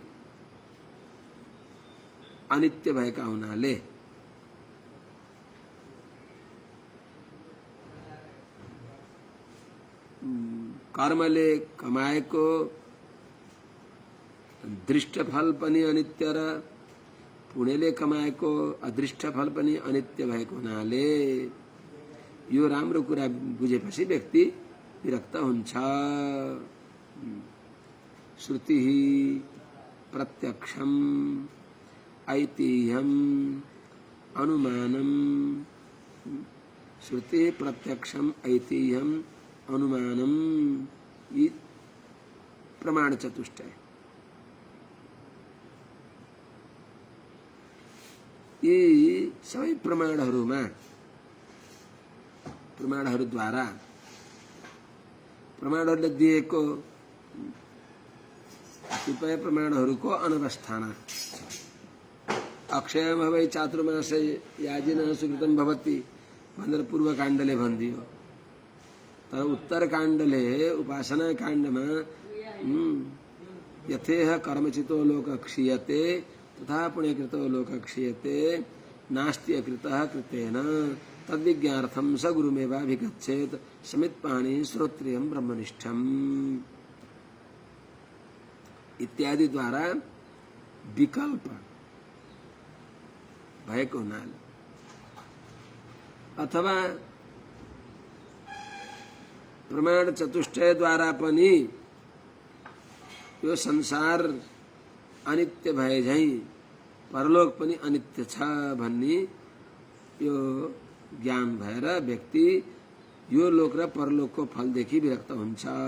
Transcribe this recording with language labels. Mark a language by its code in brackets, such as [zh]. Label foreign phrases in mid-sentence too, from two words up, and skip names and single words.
[ne] अनित्य भएका हुनाले कर्मले कमाएको दृष्ट फल पनि अनित्य र पुण्यले कमाएको अदृष्ट फल पनि अनित्य भएको हुनाले यो राम्रो कुरा बुझेपछि व्यक्ति विरक्त हुन्छ। [sa] श्रुति प्रत्यक्षम ऐतिह्यम अनुमानम। श्रुति प्रत्यक्षम ऐतिह्यम अनुमानम, [ne] यी प्रमाण चतुष्टय। यी सबै प्रमाणहरूद्वारा प्रमाणहरूले दिएको कतिपय प्रमाणहरूको अनवस्थाना। [sa] अक्षयम भवै चातुर्मासे याजिनः सुकृतं भवति [ne] भनेर पूर्व काण्डले भनिदियो। तर उत्तर काण्डले उपासना काण्डमा [sa] यथेह कर्मचितो लोक क्षीयते तथा पुण्यकृतो लोक क्षीयते नास्ति अकृतः कृतेन तद्विज्ञार्थम स गुरुमेवाभिगच्छेत् समित्पाणि श्रोत्रियं ब्रह्मनिष्ठम् [ne] इत्यादि द्वारा विकल्प भएको हुनाले अथवा प्रमाण चतुष्टय द्वारा पनि यो संसार अनित्य भए झैं परलोक पनि अनित्य छ भन्ने यो ज्ञान भएर व्यक्ति यो लोक र परलोकको फलदेखि विरक्त हुन्छ।